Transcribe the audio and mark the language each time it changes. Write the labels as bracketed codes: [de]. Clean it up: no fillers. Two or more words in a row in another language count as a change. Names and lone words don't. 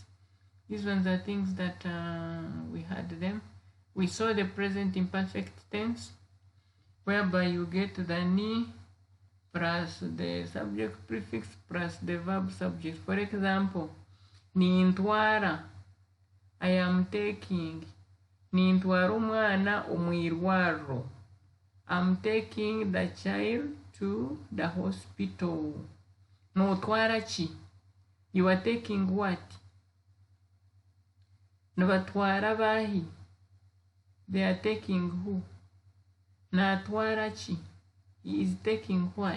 [en] These ones are things that we had them. We saw the present imperfect tense, whereby you get the ni plus the subject prefix plus the verb subject. For example, nintwara, I am taking. [nyn] Nintwara umwana omwirwaro, [en] I'm taking the child to the hospital. [nyn] Notwara chi, [en] you are taking what? [nyn] Nabatwara bahi, [en] they are taking who? [nyn] Natwara chi, [en] he is taking what?